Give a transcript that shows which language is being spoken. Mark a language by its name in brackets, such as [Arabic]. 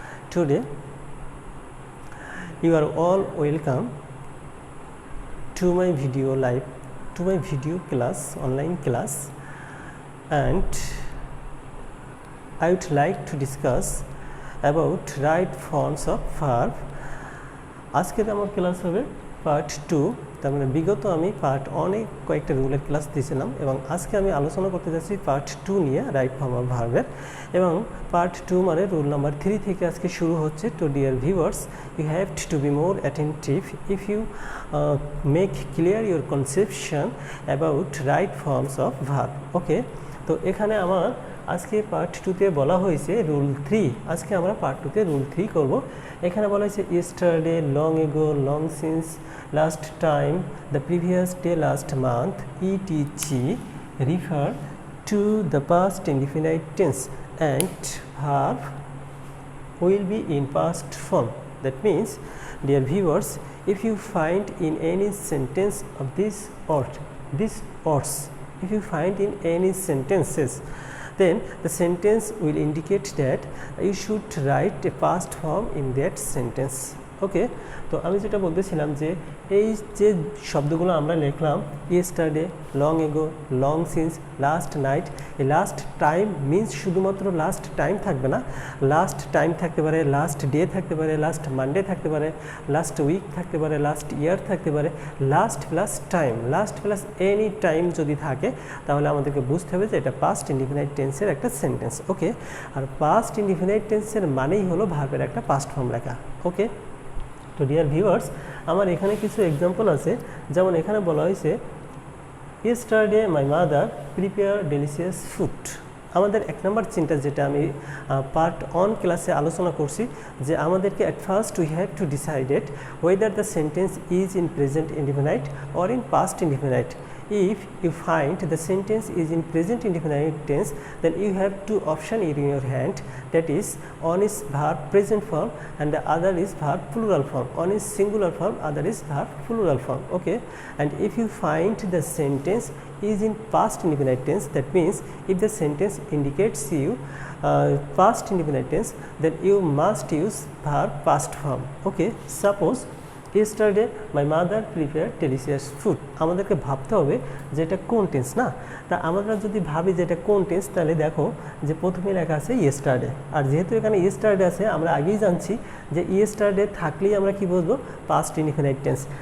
[English] Today, you are all welcome to my video live, to my video class, online class, and I would like to discuss about right forms of verb. [Bangla] আজকের আমার class হবে part 2। তার মানে বিগত আমি part 1 এ কয়েকটা রুলের class দিয়েছিলাম এবং আজকে আমি আলোচনা করতে যাচ্ছি পার্ট 2 নিয়ে রাইট ফর্ম অফ ভার্বের। এবং পার্ট 2 মানে রুল নাম্বার 3 থেকে আজকে শুরু হচ্ছে। [English] তো dear viewers, you have to be more attentive if you make clear your conception about right forms of verb. [Bangla] ওকে, তো এখানে আমার আজকে পার্ট 2তে বলা হয়েছে রুল 3। আজকে আমরা পার্ট 2তে রুল 3 করব। এখানে বলা হয়েছে [English] Yesterday, long ago, long since, last time, the previous day, last month, etc refer to the past indefinite tense and verb will be in past form. That means, dear viewers, if you find in any sentence of this ords, if you find in any sentences, then the sentence will indicate that you should write a past form in that sentence. [Bangla] ওকে, তো আমি যেটা বলতেছিলাম যে এই যে শব্দগুলো আমরা লিখলাম yesterday, long ago, long since, last night, এই লাস্ট টাইম মিনস শুধুমাত্র লাস্ট টাইম থাকবে না, লাস্ট টাইম থাকতে পারে, লাস্ট ডে থাকতে পারে, লাস্ট মানডে থাকতে পারে, লাস্ট উইক থাকতে পারে, লাস্ট ইয়ার থাকতে পারে। Last plus time, last plus any time যদি থাকে তাহলে আমাদেরকে বুঝতে হবে যে এটা পাস্ট ইনডিফিনাইট টেন্সের একটা সেন্টেন্স। ওকে, আর পাস্ট ইনডিফিনাইট টেন্সের মানেই হলো ভার্বের একটা পাস্ট ফর্ম লেখা। ওকে, তো ডিয়ার ভিউয়ার্স, আমার এখানে কিছু এক্সাম্পল আছে। যেমন এখানে বলা হয়েছে [English] Yesterday my mother prepare delicious food. [Bangla] আমাদের এক নম্বর চিন্তা যেটা আমি পার্ট 1 ক্লাসে আলোচনা করছি যে আমাদেরকে [English] At first we have to decided whether the sentence is in present indefinite or in past indefinite. If you find the sentence is in present indefinite tense, then you have two options in your hand, that is, one is verb present form and the other is verb plural form. One is singular form, other is verb plural form. Okay, and if you find the sentence is in past indefinite tense, that means if the sentence indicates you past indefinite tense, then you must use verb past form. Okay, suppose yesterday my mother prepare delicious food. [Bangla] আমাদেরকে ভাবতে হবে যে এটা কোন tense না। তা আমরা যদি ভাবি যে এটা কোন টেন্স, তাহলে দেখো যে প্রথমে লেখা আছে ইয়েস্টারডে, আর যেহেতু এখানে ইয়েস্টারডে আছে আমরা আগেই জানছি যে ইয়েস্টারডে থাকলেই আমরা কি বলবো পাস্ট ইনডিফিনাইট টেন্স।